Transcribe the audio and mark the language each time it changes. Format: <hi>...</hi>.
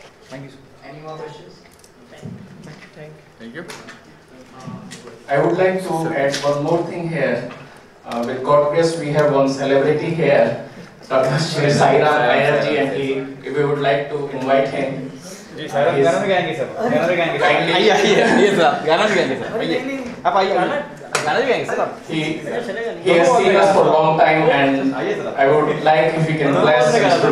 <en>Thank you, sir. Any more questions? Thank you. I would like to add one more thing here. With God grace, we have one celebrity here, Dr. Shri Sairam IRG, and if we would like to invite him.</en> <hi>गाना भी गाएंगे sir, गाना भी गाएंगे।</hi> <en>Kindly.</en> <hi>आइए sir, गाना भी गाएंगे सर। आइए, आप आइए, गाना भी गाएंगे sir.</hi> <en>He has seen us for a long time, and I would like if you can bless Mr.</en>